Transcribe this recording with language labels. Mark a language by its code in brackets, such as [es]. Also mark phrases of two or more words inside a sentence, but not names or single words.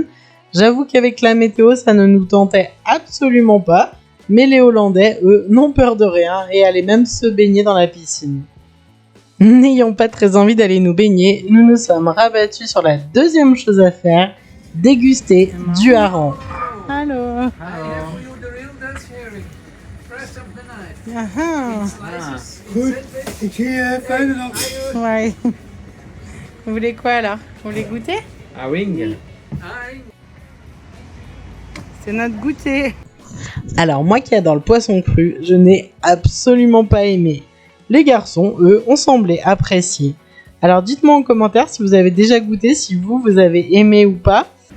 [fr] J'avoue qu'avec la météo ça ne nous tentait absolument pas. Mais les Hollandais, eux, n'ont peur de rien et allaient même se baigner dans la piscine. N'ayant pas très envie d'aller nous baigner, nous nous sommes rabattus sur la deuxième chose à faire, déguster du hareng. Allô. [nl] Goed, ik zie je fijne dag. [fr] Ouais. Vous voulez quoi alors? Vous voulez goûter? Ah wing. C'est notre goûter. Alors moi qui adore le poisson cru, je n'ai absolument pas aimé. Les garçons, eux, ont semblé apprécier. Alors dites-moi en commentaire si vous avez déjà goûté, si vous avez aimé ou pas.